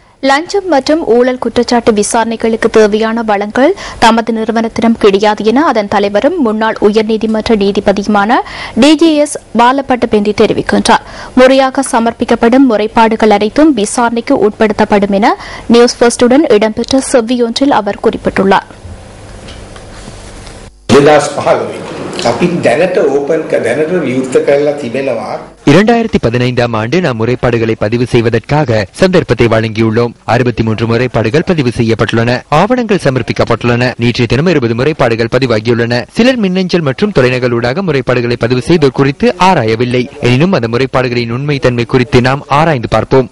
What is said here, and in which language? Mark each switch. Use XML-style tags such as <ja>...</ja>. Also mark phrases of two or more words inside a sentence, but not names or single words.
<ta>லஞ்சம் மற்றும் ஊழல் குற்றச்சாட்டு விசாரணைகளுக்கு தேவையான வளங்கள் தமது நிறுவனத்திடம் கிடையாது என அதன் தலைவரும் முன்னாள் உயர்நீதிமன்ற நீதிபதியுமான டிஜிஎஸ் பாலப்பட்டபெண்டி தெரிவிக்கின்றார். முறையாக சமர்ப்பிக்கப்படும் முறைப்பாடுகள் அனைத்தும் விசாரணைக்கு உட்படுத்தப்படும் என நியூஸ் ஃபர்ஸ்டுடன் இடம்பெற்ற செவ்வியொன்றில் அவர் குறிப்பிட்டுள்ளார்.</ta> <si>අපි දැනට ඕපන් දැනට විවෘත කරලා තිබෙනවා.</si> <ta>2015ஆம் ஆண்டு நாம் முறைப்பாடுகளை பதிவு செய்வதற்காக சந்தர்ப்பத்தை வழங்கியுள்ளோம். 63 முறைப்பாடுகள் பதிவு செய்யப்பட்டுள்ளன. ஆவணங்கள் சமர்ப்பிக்கப்பட்டுள்ளன. நேற்றைய தினம் 20 முறைப்பாடுகள் பதிவாகியுள்ளன. சிலர் மின்னஞ்சல் மற்றும் தொலைநகலூடாக முறைப்பாடுகளை பதிவு செய்தோர் குறித்து ஆராயவில்லை. எனினும் அந்த முறைப்பாடுகளின் உண்மைத்தன்மை குறித்து நாம் ஆராய்ந்து பார்ப்போம்.</ta>